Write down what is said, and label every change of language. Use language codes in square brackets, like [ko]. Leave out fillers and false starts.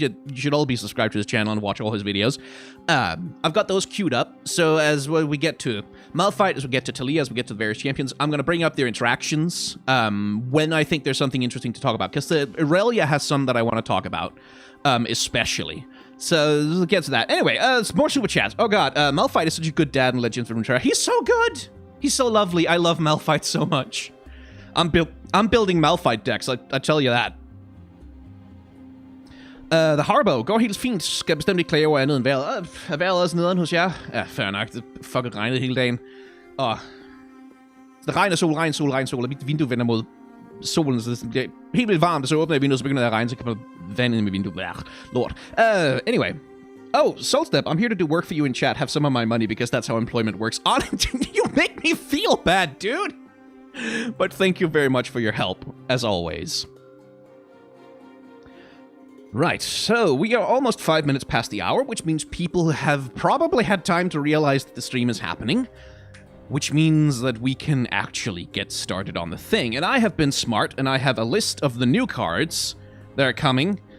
[en] You should all be subscribed to his channel and watch all his videos. I've got those queued up, so as we get to Malphite, as we get to Talia, as we get to the various champions, I'm going to bring up their interactions when I think there's something interesting to talk about, because the Irelia has some that I want to talk about, especially. So let's get to that. Anyway, more super chats. Oh god, Malphite is such a good dad in Legends of Runeterra. He's so good! He's so lovely. I love Malphite so much. I'm building Malphite decks, I tell you that. [da] The Harbo går helt fint, skal bestemt ikke klage over andet end vejret. Er vejret også nederen hos jer? Ja, fair nok. Det fucking regnede hele dagen. Det regner sol, og mit vindue vender mod solen, så det er helt vildt varmt, og så åbner jeg vinduet, så begynder det at regne, så kan man vand ind i mit vindue. Lort. Anyway. [en] Oh, Soulstep, I'm here to do work for you in chat. Have some of my money, because that's how employment works. You make me feel bad, dude! But thank you very much for your help, as always. Right, so we are almost 5 minutes past the hour, which means people have probably had time to realize that the stream is happening, which means that we can actually get started on the thing. And I have been smart, and I have a list of the new cards that are coming